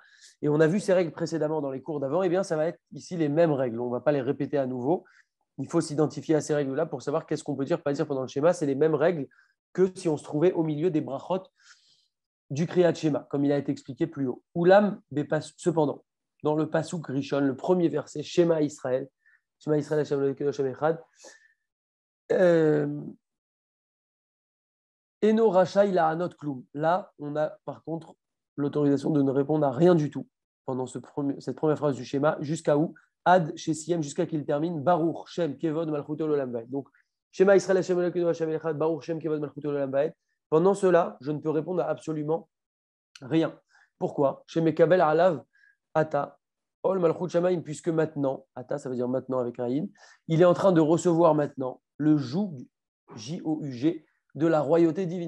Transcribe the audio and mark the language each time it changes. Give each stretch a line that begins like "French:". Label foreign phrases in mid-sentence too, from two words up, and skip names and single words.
French: Et on a vu ces règles précédemment dans les cours d'avant. Eh bien, ça va être ici les mêmes règles. On ne va pas les répéter à nouveau. Il faut s'identifier à ces règles-là pour savoir qu'est-ce qu'on peut dire, pas dire pendant le schéma. C'est les mêmes règles que si on se trouvait au milieu des brachot du Kriyat Shema, comme il a été expliqué plus haut. Oulam, cependant, dans le
Hebrew: פסוק ראשון,
French: le premier verset,
Hebrew: שמע ישראל שמע ישראל השם אלוקינו השם אחד אינו רשאי
French: il a un autre
Hebrew: cloum.
French: Là, on a par contre l'autorisation de ne répondre à rien du tout pendant cette première phrase du schéma, jusqu'à où
Hebrew: עד שיסיים,
French: jusqu'à qu'il termine
Hebrew: ברוך שם כבוד מלכותו לעולם ועד. Donc, שמע ישראל השם אלוקינו השם אחד ברוך שם כבוד מלכותו לעולם ועד.
French: Pendant cela, je ne peux répondre à absolument rien. Pourquoi?
Hebrew: שמקבל עליו עתה עול מלכות שמים,
French: puisque maintenant, Ata, ça veut dire maintenant avec un in, il est en train de recevoir maintenant le joug, J-O-U-G, de la royauté divine.